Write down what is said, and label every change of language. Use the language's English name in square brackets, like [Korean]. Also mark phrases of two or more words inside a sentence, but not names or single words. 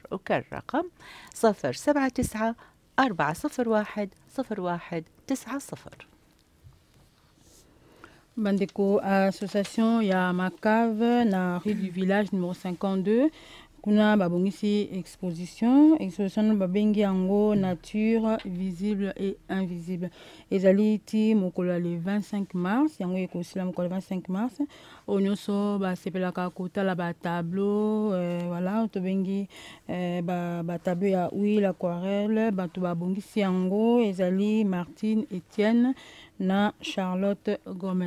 [Arabic] أكرر رقم 079 401 0190. [Lingala] Bandeko association ya Macave na [French] rue du village numéro 52 [Lingala] kuna babongisi exposition babengi yango [French] nature visible et invisible. [Lingala] Ezali ti mokolo [French] le 25 mars, [Lingala] yango ekosila mokolo 25 mars. Onyoso basepelaka kotala ba tableau voilà to bengi ba tableau ya [French] huile aquarelle, [Lingala] bato babongisi yango ezali Martine Etienne na Charlotte Gomez.